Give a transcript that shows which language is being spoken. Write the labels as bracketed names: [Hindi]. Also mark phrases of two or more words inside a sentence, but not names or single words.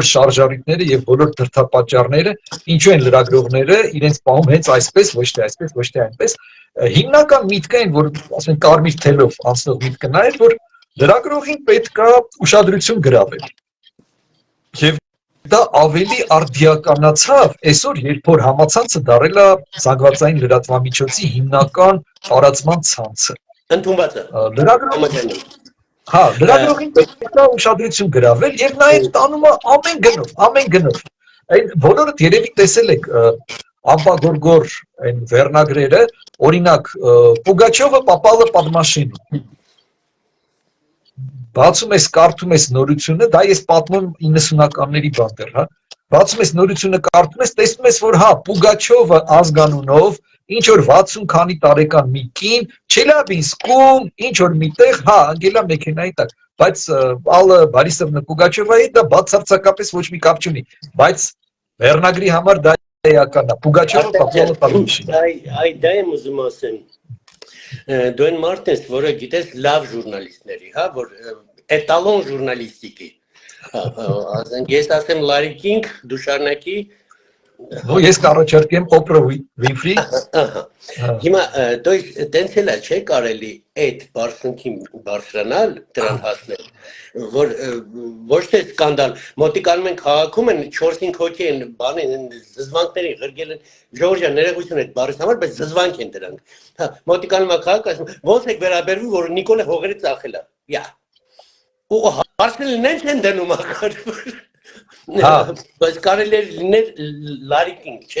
[Armenian] շարժառիթները եւ բոլոր դրդապատճառները, ինչու են լրագրողները իրենց պահում հենց այսպես, ոչ թե այսպես, ոչ թե այնպես։ Հիմնական միտքը այն, որ ասում են կարմիր թելով անցնող միտքը նա էր, որ լրագրողին պետք է ուշադրություն գրավել։ Եվ դա ավելի արդիականացավ այսօր, երբ որ համացանցը դարել է զանգվածային լրատվամիջոցի հիմնական տարածման ցանցը։ Ընդունված է։ Լրագրողին պետք է ուշադրություն գրավել եւ նաեւ տանում է ամեն գնով։ Այն բոլորդ երևի տեսել եք Ամպագորգոր այն վերնագրերը, օրինակ Պուգաչովը [Russian] попало под машину։ [Armenian] Բացում ես, կարդում ես նորությունը, դա ես պատմում 90-ականների բան դեռ, Բացում ես նորությունը կարդում ես, տեսնում ես, որ Պուգաչովը ազգանունով ինչ որ 60 քանի տարեկան մի կին, Չելյաբինսկում, ինչ որ միտեղ, ընկել է մեքենայի տակ, բայց Ալլա Բարիսովնա Պուգաչովայի դա բացարձակապես ոչ մի կապ չունի, բայց վերնագրի համար դա էական է, Պուգաչովը [Russian] попало под машину։ [Armenian] Այ դա եմ ուզում ասեմ։ Դու այն մարդն ես, որը գիտես լավ ժուրնալիստների, որ [Russian] эталон журналистики։ [Armenian] Ասենք ես ասեմ Լարի Կինգ, դու շարունակի։ Ես կառաջարկեմ Օպրա Վինֆրի։ Հիմա դու տենց էլ չէ կարելի այդ բարձունքին բարձրանալ, դրան հասնել, որ ոչ թե սկանդալ, մոտիկանում են քաղաքում են 4-5 հոգի են բանին զզվանքներին ղրգել են, Ժորժա ներողություն այդ բառից համար, բայց զզվանք են դրանք։ Մոտիկանում է քաղաք, ասում ոնց եք վերաբերվում, որ Նիկոլը հողերը ծախել է։ Ու հարցնել են չեն դնում ակարդը։ Բայց կարելի է լինել Լարի Կինգ, չէ։